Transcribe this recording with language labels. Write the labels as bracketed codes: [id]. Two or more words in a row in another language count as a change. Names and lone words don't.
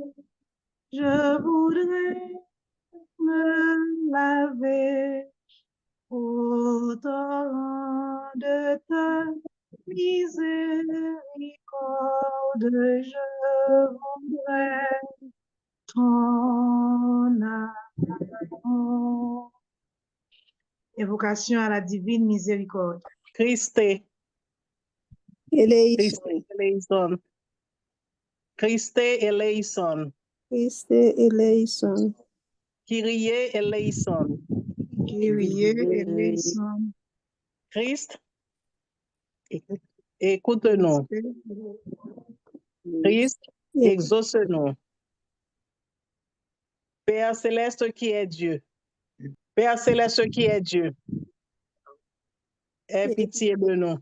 [fr] Je voudrais me laver au torrent de ta miséricorde. Je voudrais ton amour. Évocation à la divine miséricorde. [el] Christe, Eleison. Χριστὲ ἐλέησον. Χριστὲ ἐλέησον. Χριστὲ ἐλέησον. Κύριε ἐλέησον. Κύριε ἐλέησον. [fr] Christ, écoute-nous. Christ, exauce-nous. Père céleste qui est Dieu. Père céleste qui est Dieu. Aie pitié de nous.